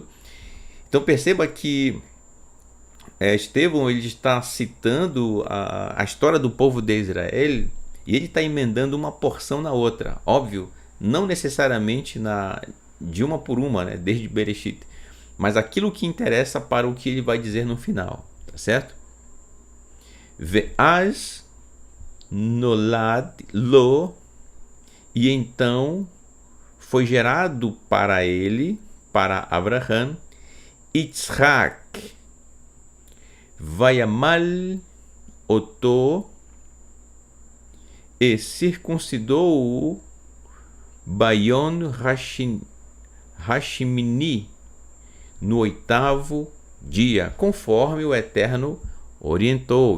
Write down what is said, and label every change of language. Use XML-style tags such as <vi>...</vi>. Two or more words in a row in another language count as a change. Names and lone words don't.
<pt>Então perceba que Estevão ele está citando a história do povo de Israel e ele está emendando uma porção na outra. Óbvio, não necessariamente de uma por uma, né, desde Bereshit, mas aquilo que interessa para o que ele vai dizer no final, tá certo?</pt> <he>ואז נולד לו,</he> <pt>e então foi gerado para ele, para Abraham, Yitzhak,</pt> <he>וימל אותו,</he> <pt>e circuncidou-o</pt> <he>ביום השמיני,</he> <pt>no 8º dia, conforme o Eterno orientou.</pt>